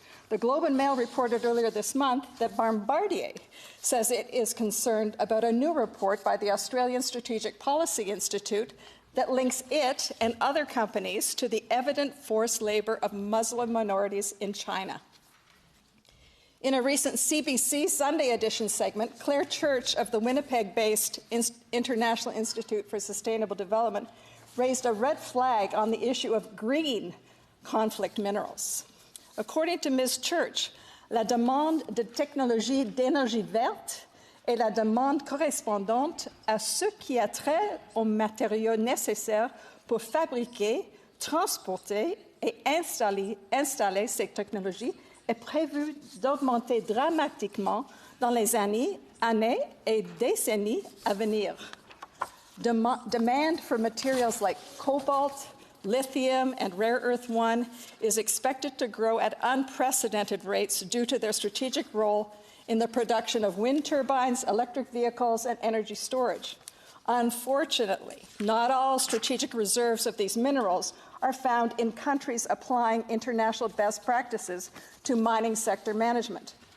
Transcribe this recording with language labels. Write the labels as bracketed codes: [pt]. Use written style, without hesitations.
[en] The Globe and Mail reported earlier this month that Bombardier says it is concerned about a new report by the Australian Strategic Policy Institute that links it and other companies to the evident forced labor of Muslim minorities in China. In a recent CBC Sunday edition segment, Claire Church of the Winnipeg-based International Institute for Sustainable Development raised a red flag on the issue of green conflict minerals. According to Ms. [fr] Church, la demande de technologie d'énergie verte est la demande correspondante à ce qui a trait aux matériaux nécessaires pour fabriquer, transporter et installer ces technologies est prévu d'augmenter dramatiquement dans les années et décennies à venir. [en] Demand for materials like cobalt, lithium, and rare earth 1 is expected to grow at unprecedented rates due to their strategic role in the production of wind turbines, electric vehicles, and energy storage. Unfortunately, not all strategic reserves of these minerals are found in countries applying international best practices to mining sector management.